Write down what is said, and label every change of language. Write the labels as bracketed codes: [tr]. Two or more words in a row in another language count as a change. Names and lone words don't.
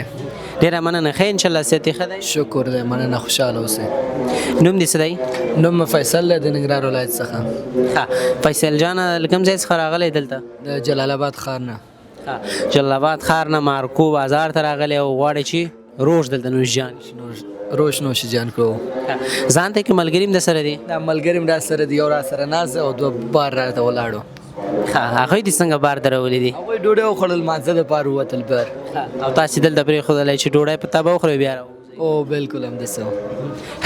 [ps] ډېره مننه ښه انشاءالله صحت یې ښه دی؟ شکر دی مننه خوشحاله اوسئ. نوم دې څه دی؟ نوم مې فیصل دی د ننګرهار ولایت څخه. ښه فیصل جانه له کوم ځای څخه راغلی دلته؟ د جلال آباد ښار نه. جلال آباد ښار نه مارکو بازار ته راغلی او غواړي چې روش دلته نوش جان روش نوش جان کړو. ځان ته کې ملګري هم در سره دي؟ دا ملګري هم را سره دي یو را سره ناست او دوه بار راته ولاړو. هغوی دې څنګه بار ته راولي دي؟ هغوی ډوډۍ وخوړل لمانځه دپاره ووتل بار. او تاسې دلته پرېښودلی چې ډوډۍ په تا به وخورئ بیا راوځئ؟ او بالکل همداسې و.